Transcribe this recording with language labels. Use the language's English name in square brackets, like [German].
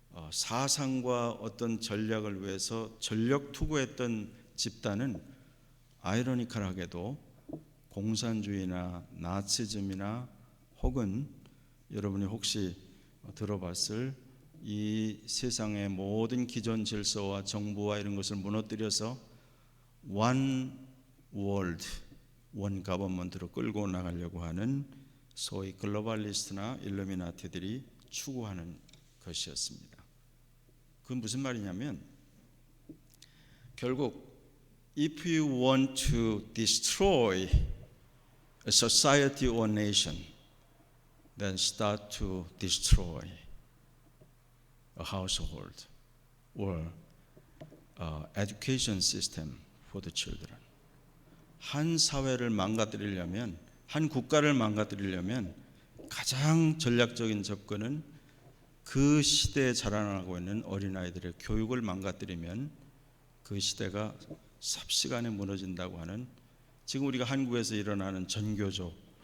[Korean] 사상과 어떤 전략을 위해서 전력 투구했던 집단은 아이러니컬하게도 공산주의나 나치즘이나 혹은 여러분이 혹시 들어봤을 이 세상의 모든 기존 질서와 정부와 이런 것을 무너뜨려서 [English] one world, one government [Korean] 로 끌고 나가려고 하는 소위 글로벌리스트나 일루미나티들이 추구하는 것이었습니다. 그건 무슨 말이냐면 결국 [English] if you want to destroy a society or nation, then start to destroy a household or education system for the children. [Korean] 한 사회를 망가뜨리려면, 한 국가를 망가뜨리려면 가장 전략적인 접근은 그 시대에 자라나고 있는 어린아이들의 교육을 망가뜨리면 그 시대가 삽시간에 무너진다고 하는, 지금 우리가 한국에서 일어나는 전교조,